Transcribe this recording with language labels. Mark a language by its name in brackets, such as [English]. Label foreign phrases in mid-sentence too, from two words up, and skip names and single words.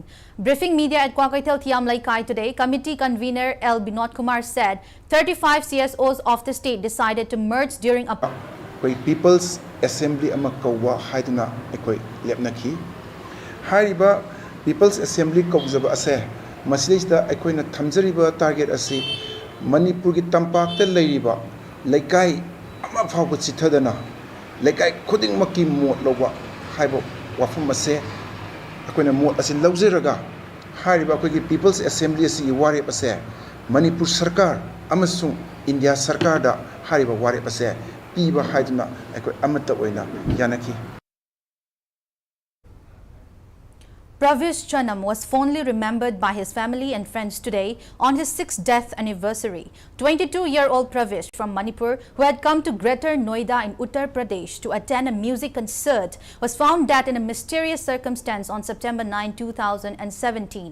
[English] Briefing media at Kwakaitel Thiamlai Kai today, committee convener L. Binod Kumar said 35 CSOs of the state decided to merge during a [Manipuri] People's Assembly amakawa haiduna ekoi lepnaki hariba People's Assembly kawjaba ase masilista ekoi na thamjariba target ase Manipur ki tampak te leiba laikai ama phawba chithadana laikai khuding maki mot lowa haibo wafum ase akoina mot ase laujeraga hariba akoi ki People's Assembly asi wari ase Manipur sarkar amasung India sarkar da hariba wari ase piba haiduna ekoi amata oina yanaki. [English] Pravish Chanam was fondly remembered by his family and friends today on his 6th death anniversary. 22-year-old Pravish from Manipur, who had come to Greater Noida in Uttar Pradesh to attend a music concert, was found dead in a mysterious circumstance on September 9, 2017.